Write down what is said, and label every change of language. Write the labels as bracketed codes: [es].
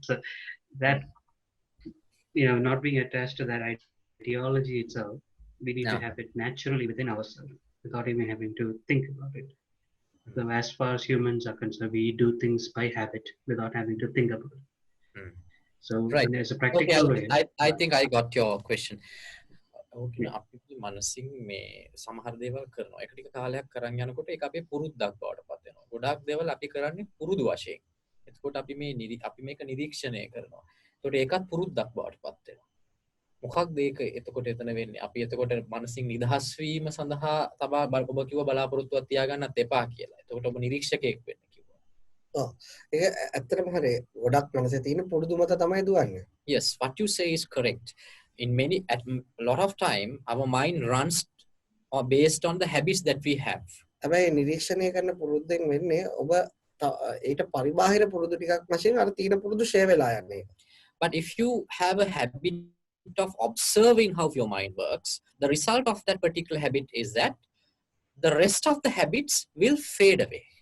[en] So that, not being attached to that ideology itself, we need to have it naturally within ourselves without even having to think about it. So as far as humans are concerned, we do things by habit without having to think about it. So Right. there's a practical way. I think I got your question. [si] අපි මනසින් මේ සමහර දේවල් කරනවා. ඒක ටික කාලයක් කරන් යනකොට ඒක අපේ පුරුද්දක් බවට පත් වෙනවා. ගොඩාක් දේවල් අපි කරන්නේ පුරුදු වශයෙන්. එතකොට අපි මේක නිරීක්ෂණය කරනවා. එතකොට ඒකත් පුරුද්දක් බවට පත් වෙනවා. මොකක්ද ඒක එතකොට එතන වෙන්නේ? අපි එතකොට මනසින් නිදහස් වීම සඳහා තබා ඔබ කිව්ව බලාපොරොත්තුවක් තියාගන්නත් එපා කියලා. එතකොට ඔබ නිරීක්ෂකයෙක් වෙන්න කිව්වා. ඔව්. ඒක ඇත්තටම හරිය. ගොඩක් මනසේ තියෙන පුරුදු මත තමයි දුවන්නේ. [en] Yes, what you say is correct. At a lot of time our mind runs based on the habits that we have. [si] හැබැයි නිරීක්ෂණය කරන පුරුද්දෙන් වෙන්නේ ඔබ ඊට පරිබාහිර පුරුදු ටිකක් වශයෙන් අර තියෙන පුරුදු ෂේ වෙලා යන්නේ. [en] But if you have a habit of observing how your mind works, the result of that particular habit is that the rest of the habits will fade away.